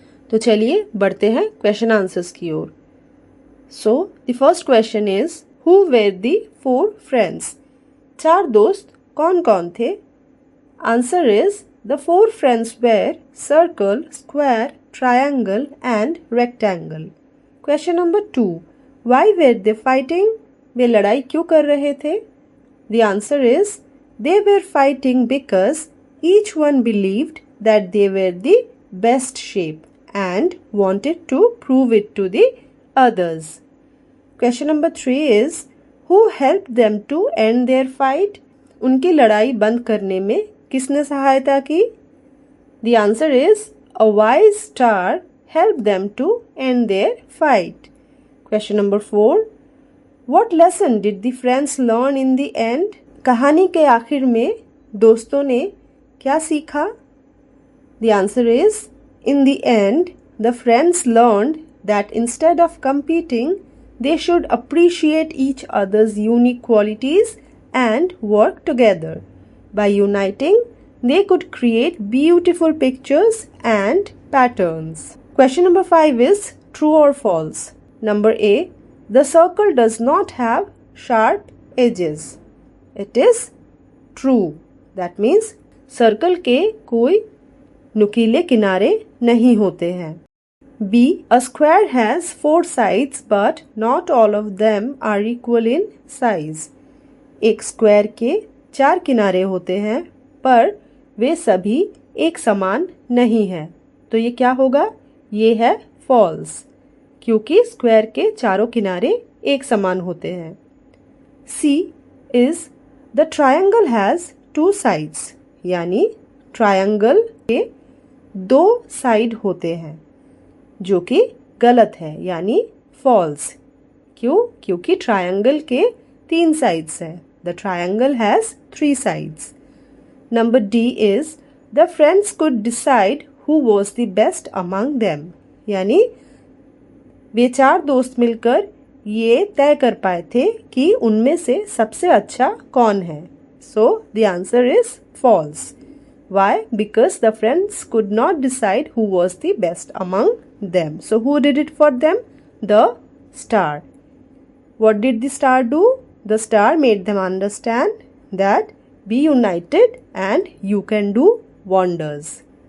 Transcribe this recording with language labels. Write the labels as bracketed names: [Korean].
[Hindi] तो चलिए बढ़ते हैं क्वेश्चन आंसर्स की ओर। [English] The first question is, who were the 4 friends? [Hindi] 4 दोस्त कौन कौन थे? [English] Answer is, the 4 friends were circle, square, triangle and rectangle. Question number 2, why were they fighting? [Hindi] वे लड़ाई क्यों कर रहे थे? [English] The answer is, they were fighting because each one believed that they were the best shape and wanted to prove it to the others. Question number 3 is, who helped them to end their fight? [Hindi] उनकी लड़ाई बंद करने में किसने सहायता की? [English] The answer is, a wise star helped them to end their fight. Question number 4, What lesson did the friends learn in the end? [Hindi] कहानी के आखिर में दोस्तों ने क्या सीखा? [English] The answer is, in the end, the friends learned that instead of competing, They should appreciate each other's unique qualities and work together. By uniting, they could create beautiful pictures and patterns. Question number 5 is true or false. Number A. The circle does not have sharp edges. It is true. That means [Hindi] circle के कोई नुकीले किनारे नहीं होते हैं. [English] B. A square has 4 sides but not all of them are equal in size. [Hindi] एक square के 4 किनारे होते हैं पर वे सभी एक समान नहीं हैं. तो ये क्या होगा? ये है फॉल्स, क्योंकि स्क्वायर के चारों किनारे एक समान होते हैं. [English] C is the triangle has 2 sides. [Hindi] यानी ट्रायंगल के 2 साइड होते हैं, जो कि गलत है, यानी फॉल्स. क्यों? क्योंकि ट्रायंगल के 3 साइड्स हैं. [English] The triangle has 3 sides. Number D is the friends could decide who was the best among them. [Hindi] यानी वे 4 दोस्त मिलकर ये तय कर पाए थे कि उनमें से सबसे अच्छा कौन है. [English] So the answer is false. Why? Because the friends could not decide who was the best among them. So who did it for them? The star. What did the star do? The star made them understand that be united and you can do wonders.